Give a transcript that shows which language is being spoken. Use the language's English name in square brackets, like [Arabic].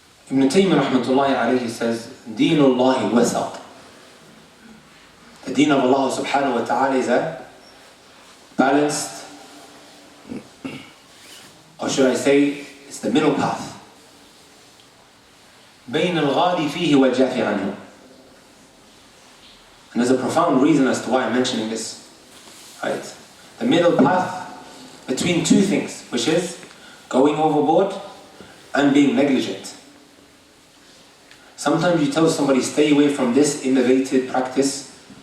[English] Ibn Taymiyyah rahmatullahi alayhi says, [Arabic] Deenullahi wasat. [English] The deen of Allah subhanahu wa ta'ala is a balanced, or should I say, it's the middle path. [Arabic] بين الغالي فيه والجافي عنه. [English] And there's a profound reason as to why I'm mentioning this. Right? The middle path between 2 things, which is going overboard and being negligent. Sometimes you tell somebody, stay away from this innovative practice.